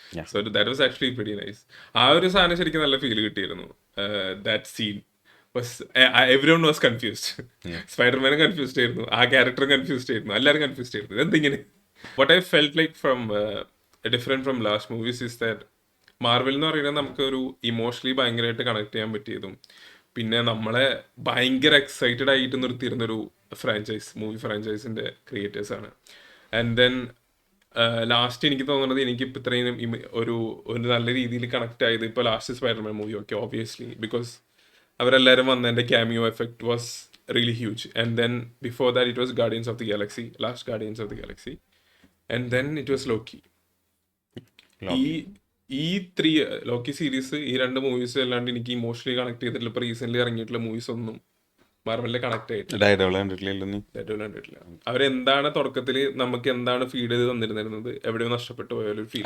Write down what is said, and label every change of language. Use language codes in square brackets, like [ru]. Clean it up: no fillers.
[en] So that was actually very nice. [ml] ആ ഒരു സാധനം ശരിക്കും നല്ല ഫീൽ കിട്ടിയിരുന്നു. [en] That scene everyone was confused. [ml] സ്പൈഡർമാനും confused ആയിരുന്നു, ആ ക്യാരക്ടറും കൺഫ്യൂസ്ഡ് ആയിരുന്നു, എല്ലാവരും കൺഫ്യൂസ്ഡ് ആയിരുന്നു. എന്തിങ്ങനെ [en] what I felt like from different from last movies is that [ml] Marvel എന്ന് പറയുന്നത് നമുക്ക് ഒരു ഇമോഷണലി ഭയങ്കരമായിട്ട് കണക്ട് ചെയ്യാൻ പറ്റിയതും, പിന്നെ നമ്മളെ ഭയങ്കര എക്സൈറ്റഡ് ആയിട്ട് നിർത്തിയിരുന്നൊരു മൂവി ഫ്രാഞ്ചൈസിൻ്റെ ക്രിയേറ്റേഴ്സാണ്. ആൻഡ് ദെൻ ലാസ്റ്റ് എനിക്ക് തോന്നുന്നത്, എനിക്കിപ്പോൾ ഇത്രയും ഒരു നല്ല രീതിയിൽ കണക്ട് ആയത് ഇപ്പോൾ last Spiderman movie. [en] okay, obviously because [ml] അവരെല്ലാവരും വന്നതിൻ്റെ cameo effect was [en] really huge. And then before that, it was Guardians of the Galaxy, last Guardians of the Galaxy. And then it was Loki. ഈ Loki. [ml] ഈ three Lockie series, ഈ രണ്ട് movies അല്ലാണ്ട് എനിക്ക് emotionally connect ചെയ്തിട്ടുള്ള ഇപ്പോൾ recent ഇറങ്ങിയിട്ടുള്ള movies ഒന്നും മാർവലിലെ connect ആയിട്ടില്ല. ഡയറോള് കണ്ടിട്ടില്ലല്ലോ നീ? ഏറ്റവും കണ്ടിട്ടില്ല. അവരെന്താണ് തുടക്കത്തിൽ നമുക്ക് എന്താണ് ഫീഡ് ചെയ്ത് തന്നിരുന്നത്, എവിടെയോ നഷ്ടപ്പെട്ടു പോയാലും ഫീൽ.